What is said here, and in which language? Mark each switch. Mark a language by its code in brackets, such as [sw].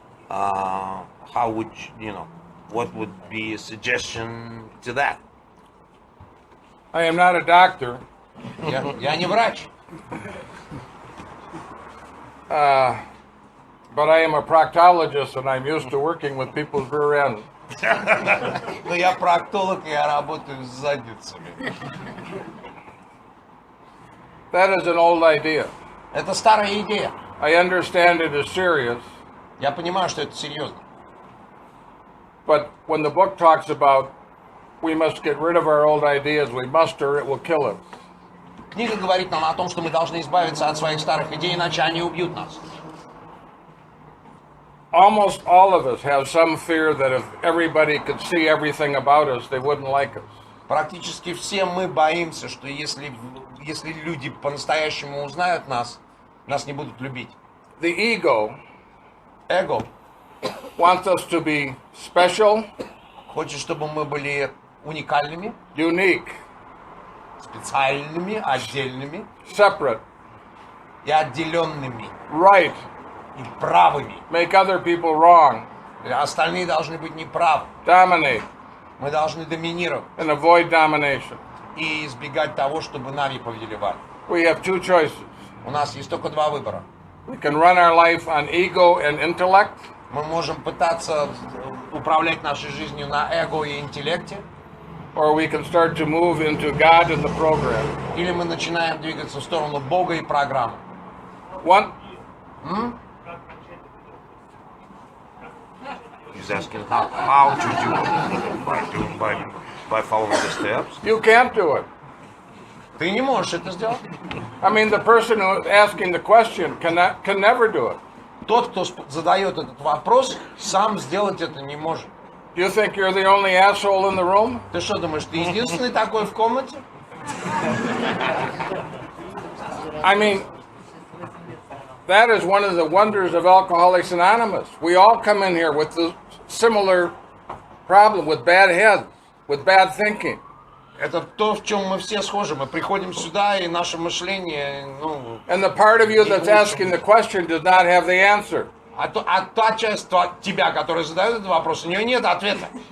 [en] How would what would be a suggestion to that? I am not a doctor, [ru] Я не врач, [en] but I am a proctologist and I'm used to working with people's rear end. [ru] но я проктолог, и я работаю с задницами. [en] That is an old idea. [ru] Это старая идея. [en] I understand it is serious, [ru] Я понимаю, что это серьезно. [en] but when the book talks about we must get rid of our old ideas, we must or it will kill us. [ru] Книга говорит нам о том, что мы должны избавиться от своих старых идей, иначе они убьют нас. [en] Almost all of us have some fear that if everybody could see everything about us, they wouldn't like us. [ru] Практически все мы боимся, что если люди по-настоящему узнают нас, нас не будут любить. [en] The ego [ru] Эго [en] wants us to be special, [ru] хочет, чтобы мы были уникальными, [en] unique, [ru] специальными, отдельными [en] separate, [ru] и отделенными, [en] right, [ru] и правыми. [en] make other people wrong, [ru] Остальные должны быть неправы. [en] dominate, [ru] Мы должны доминировать [en] and avoid domination. [ru] и избегать того, чтобы нами повелевали. [en] We have two choices. [ru] У нас есть только два выбора. [en] We can run our life on ego and intellect, [ru] Мы можем пытаться управлять нашей жизнью на эго и интеллекте, [en] or we can start to move into God and the program. [ru] или мы начинаем двигаться в сторону Бога и программы. [en] One, He's asking how to do it by following the steps. you can't do it. [ru] Ты не можешь это сделать. [en] I mean, the person who is asking the question can never do it. [ru] Тот, кто задает этот вопрос, сам сделать это не может. [en] Do you think you're the only asshole in the room? [ru] Ты что думаешь, ты единственный такой в комнате? [en] I mean, that is one of the wonders of Alcoholics Anonymous. We all come in here with the similar problem, with bad heads, with bad thinking. [ru] Это то, в чем мы все схожи. Мы приходим сюда, и наше мышление, [en] And the part of you that's asking the question does not have the answer. [ru] а та часть тебя, которая задает этот вопрос, у нее нет ответа.